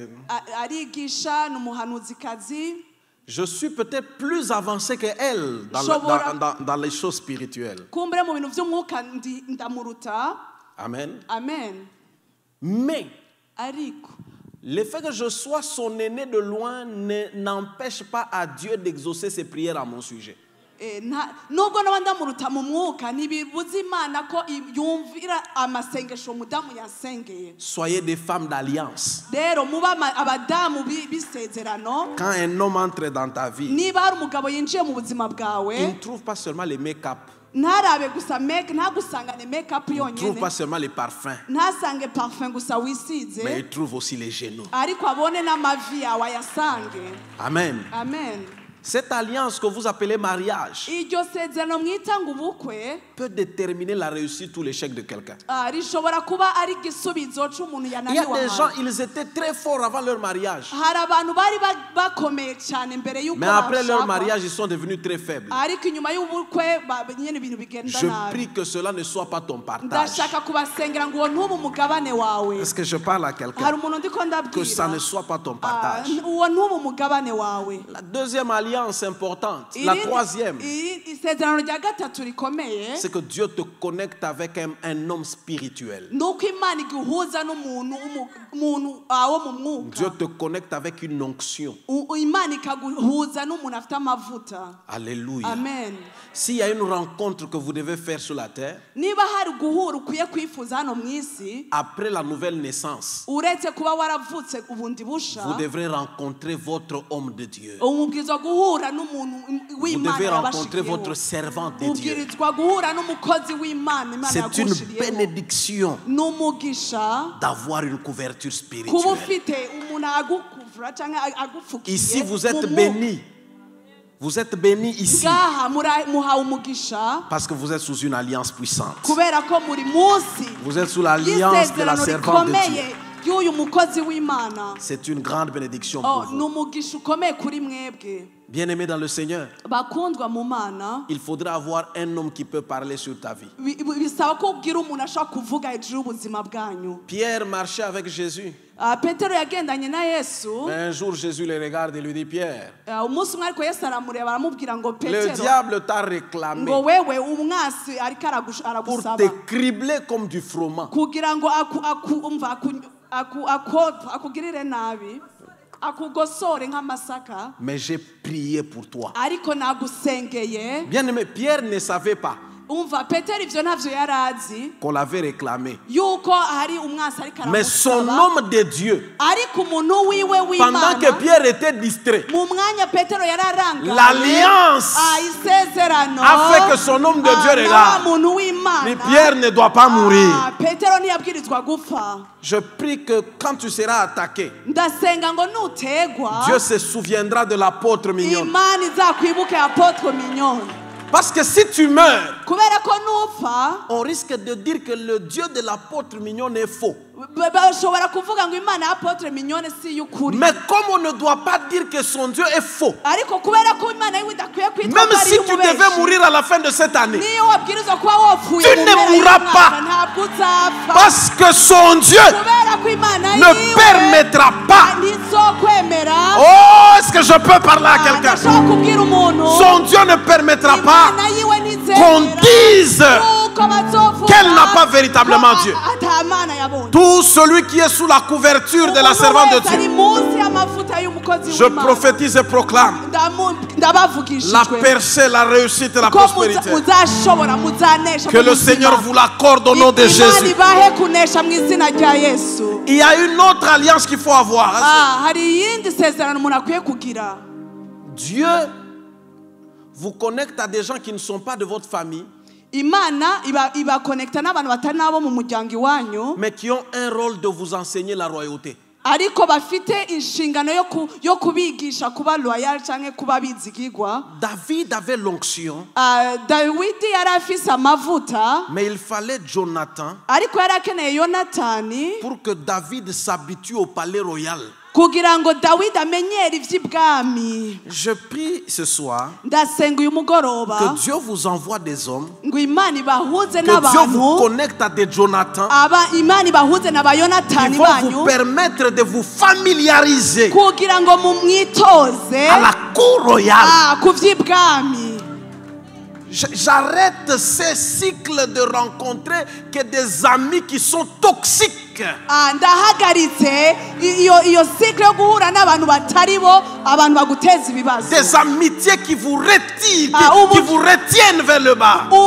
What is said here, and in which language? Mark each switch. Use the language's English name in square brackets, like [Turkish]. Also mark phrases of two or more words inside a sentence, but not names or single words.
[French] Je suis peut-être plus avancé qu'elle dans les choses spirituelles. Amen. Mais le fait que je sois son aîné de loin n'empêche pas à Dieu d'exaucer ses prières à mon sujet. [Rundi] nubwo n'abandamuruta mu mwuka ntibibuza Imana ko yumvira amasengesho mudamu yasengeye. [French] Soyez des femmes d'alliance. [Rundi] Rero muba abadamu bisezerano. [French] Quand un homme entre dans ta vie, [Rundi] niba hari umugabo yinjiye mu buzima bwawe, [French] il ne trouve pas seulement les make-up. [Rundi] ntarabe gusa ntagusangane make-up [French] Il ne trouve [Rundi] yonyine. [French] pas seulement les parfums. [Rundi] Ntasange parfum gusa wisize. [French] Mais il trouve aussi les genoux. [Rundi] Ariko abone n'amavi yawe ayasange. [French] Amen. [Rundi] Amen. [French] Cette alliance que vous appelez mariage [Rundi] iryo sezerano mwita ngo ubukwe [French] peut déterminer la réussite ou l'échec de quelqu'un. [Rundi] rishobora kuba ari igisubizo c'umuntu [French] Il y a [Rundi] yananiwe. [French] des gens, ils étaient très forts avant leur mariage. [Rundi] hari abantu bari bakomeye cyane mbere y'uko [French] Mais après leur mariage, ils sont devenus très faibles. [Rundi] ariko inyuma y'ubukwe nyene ibintu bigenda [French] Je [Rundi] nabi. [French] prie que cela ne soit pas ton partage. [Rundi] ndashaka kubasengera ngo ntube umugabane wawe. [French] Est-ce que je parle à quelqu'un? [Rundi] hari umuntu ndiko [French] Que ça ne [Rundi] ndabwira [French] soit pas ton partage. [Rundi] uwo ntube umugabane wawe. [French] La deuxième alliance importante, la troisième, [Rundi] isezerano rya gatatu rikomeye, [French] c'est que Dieu te connecte avec un homme spirituel. [Rundi] nuko Imana iguhuza n'umuntu wo mu mwuka. [French] Dieu te connecte avec une onction. [Rundi] Imana ikaguhuza n'umuntu afite amavuta. [French] Alléluia. Amen. S'il y a une rencontre que vous devez faire sur la terre, [Rundi] niba hari guhura ukwiye kwifuza hano mu isi, [French] après la nouvelle naissance, [Rundi] uretse kuba waravutse ubundi busha, [French] vous devrez rencontrer votre homme de Dieu. [Rundi] umubwirizwa guhura n'umuntu [French] Vous [Rundi] w'Imana [French] devez rencontrer [Rundi] yabashiriyeho. [French] votre servant de Dieu. [Rundi] ubwirizwa guhura n'umukozi w'Imana Imana [French] C'est une [Rundi] yagushiriyeho. [French] bénédiction [Rundi] n'umugisha [French] d'avoir une couverture [Rundi] kuba [French] spirituelle. [Rundi] ufite umuntu agukuvura cyangwa agufukiye. [French] Ici, vous êtes bénis. Vous êtes bénis ici [Rundi] ngaha muhawe umugisha [French] parce que vous êtes sous une alliance puissante. [Rundi] kubera ko muri munsi [French] Vous êtes sous l'alliance de la [Rundi] y'isezerano [French] servante de Dieu. [Rundi] rikomeye y'uyu mukozi w'Imana. [French] C'est une grande bénédiction pour vous. [Rundi] n'umugisha ukomeye kuri mwebwe [French] Bien-aimés dans le Seigneur, [Rundi] bakundwa mu Mana. [French] il faudra avoir un homme qui peut parler sur ta vie. [Rundi] bisaba ko ubwira umuntu ashaka kuvuga hejuru y'ubuzima bwanyu. [French] Pierre marchait avec Jésus. [Rundi] Petero yagendanye na Yesu. [French] Mais un jour, Jésus le regarde et lui dit, Pierre, [Rundi] umunsi umwe ariko Yesu aramureba aramubwira ngo [French] le [Rundi] Petero, [French] diable t'a réclamé [Rundi] ngo wewe umwasi ariko [French] pour [Rundi] aragusaba [French] te cribler comme du froment. [Rundi] kugira ngo akugirire nabi, akugosore nk'amasaka. [French] Mais j'ai prié pour toi. [Rundi] Ariko nagusengeye. [French] Bien-aimé, Pierre ne savait pas [Rundi] umva Petero ivyo ntavyo yarazi [French] qu'on l'avait réclamé. [Rundi] yuko hari umwasi ariko [French] Mais son [Rundi] aramusaba. [French] homme de Dieu, [Rundi] Ariko umuntu wiwe [French] pendant que [Rundi] w'Imana [French] Pierre était distrait, [Rundi] mu mwanya Petero yararangaye, [French] l'alliance [Rundi] isezerano [French] a fait que son homme de Dieu [Rundi] na wa [French] regarde. [Rundi] muntu w'Imana. [French] Mais Pierre ne doit pas mourir. [Rundi] Petero ntiyabwirizwa gupfa. [French] Je prie que quand tu seras attaqué, [Rundi] ndasenga ngo nutegwa [French] Dieu se souviendra de l'apôtre Mignonne. [Rundi] Imana izakwibuke Apotre Mignonne. [French] Parce que si tu meurs, [Rundi] kubera ko nupfa [French] on risque de dire que le Dieu de l'apôtre Mignonne est faux. [Rundi] bashobora kuvuga ngo Imana ya Apotre Mignonne si y'ukuri. [French] Mais comme on ne doit pas dire que son Dieu est faux, [Rundi] ariko kubera ko Imana yiwe idakwiye kwitwa [French] même si tu devais mourir à la fin de cette année, [Rundi] niyo wabwirizwa kuba wapfuye [French] tu ne mourras pas. [Rundi] ntabwo uzapfa. [French] Parce que son Dieu [Rundi] kubera ko Imana [French] ne permettra pas. [Rundi] ntizokwemera. [French] Oh, est-ce que je peux parler à quelqu'un? [Rundi] ndashaka kubwira umuntu [French] Son Dieu ne permettra pas [Rundi] Imana yiwe ntizemera [French] qu'on dise [Rundi] yuko bazovuga [French] qu'elle n'a pas véritablement Dieu. [Rundi] ata Mana yabonye. [French] Tout celui qui est sous la couverture de la servante de Dieu, je prophétise et proclame la percée, la réussite et la prospérité. Que le Seigneur vous l'accorde au nom de Jésus. Il y a une autre alliance qu'il faut avoir. Dieu vous connecte à des gens qui ne sont pas de votre famille, [Rundi] Imana ibakonekta n'abantu batari nabo mu muryango iwanyu, [French] mais qui ont un rôle de vous enseigner la royauté. [Rundi] ariko bafite inshingano yo kubigisha kuba loyal canke kuba bizigirwa. [French] David avait l'onction, [Rundi] Dawidi yari afise amavuta, [French] mais il fallait Jonathan [Rundi] ariko yari akeneye Yonatani [French] pour que David s'habitue au palais royal. [Rundi] kugira ngo Dawidi amenyere ivy'ibwami. [French] Je prie ce soir [Rundi] ndasenga uyu mugoroba [French] que Dieu vous envoie des hommes, [Rundi] ngo Imana ibahuze [French] que Dieu vous [Rundi] n'abantu, [French] connecte à des Jonathan [Rundi] Imana ibahuze [French] qui [Rundi] n'abayonatani [French] vont [Rundi] banyu [French] vous permettre de vous familiariser [Rundi] kugira ngo mumwitoze [French] à la cour royale. [Rundi] ku vy'ibwami. [French] J'arrête ces cycles de rencontrer que des amis qui sont toxiques. Des amitiés qui vous retirent, qui vous retiennent vers le bas.